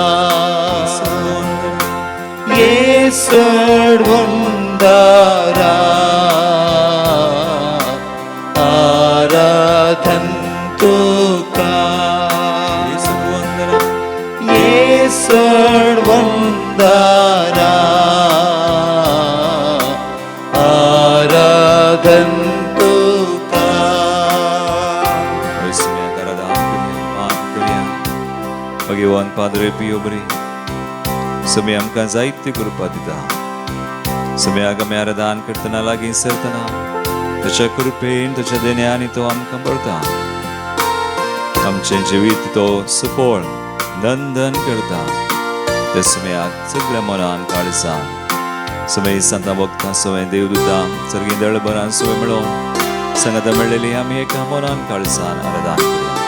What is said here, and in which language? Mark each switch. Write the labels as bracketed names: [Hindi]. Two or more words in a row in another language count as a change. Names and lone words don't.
[Konkani] Yesud vandara Aradhan tuka Yesud vandara Aradhan tuka. Bhagawan Padre Pio beri Samay amka zaitya कृपा दिता Samay आम्ही आराधन करताना लागीं सरताना त्याच्या कृपेन त्याच्या देण्याने तो आमकां भरता आमचे जिवीत तो सफळ नंदन करता ते समयाक सगळ्या मनान काळजान समय संता भक्तां समय देवदूतां सर्गी दळबरां समय मेळोन संगत मेळ्ळेली आमी एका मोनान काळसान आराधना करूया.